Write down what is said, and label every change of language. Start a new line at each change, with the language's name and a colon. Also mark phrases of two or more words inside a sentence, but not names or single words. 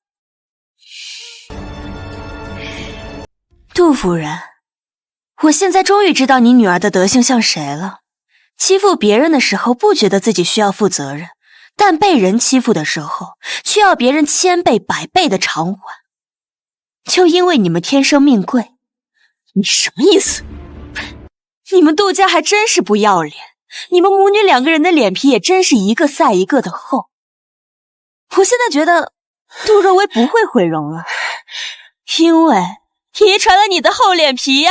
Chinese: 杜夫人，我現在終於知道你女兒的德行像誰了。欺負別人的時候不覺得自己需要負責任，但被人欺負的時候卻要別人千倍百倍的償還。就因為你們天生命貴。你什麼意思？你們杜家還真是不要臉，你們母女2個人的臉皮也真是一個賽一個的厚。我現在覺得杜若薇不会毀容了，因為遺傳了你的厚臉皮呀！